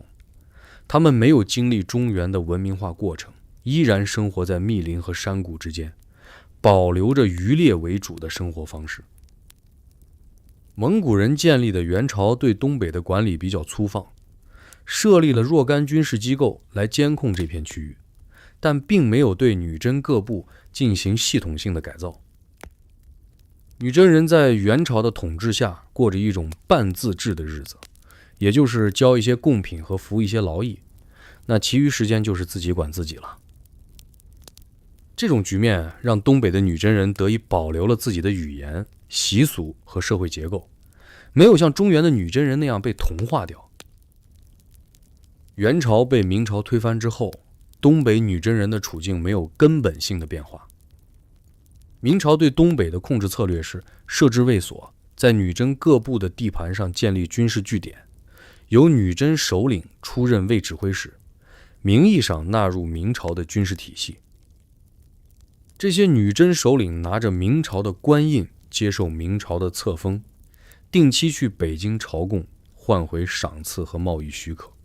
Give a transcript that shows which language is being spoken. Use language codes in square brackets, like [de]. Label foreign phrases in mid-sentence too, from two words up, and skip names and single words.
[zh] 他們沒有經歷中原的文明化過程，依然生活在密林和山谷之間，保留着漁獵為主的生活方式。蒙古人建立的元朝對東北的管理比較粗放，設立了若干軍事機構來監控這片區域，但並沒有對女真各部進行系統性的改造。女真人在元朝的統治下過着一種半自治的日子，也就是交一些贡品和服一些勞役，那其余時間就是自己管自己了。這種局面讓東北的女真人得以保留了自己的語言、習俗和社會結構，沒有像中原的女真人那樣被同化掉。元朝被明朝推翻之後，東北女真人的處境沒有根本性的变化。明朝對東北的控制策略是設置衛所，在女真各部的地盤上建立軍事據點，由女真首領出任衛指揮使，名義上納入明朝的軍事體系。這些女真首領拿着明朝的官印，接受明朝的册封，定期去北京朝贡，換回賞賜和貿易許可。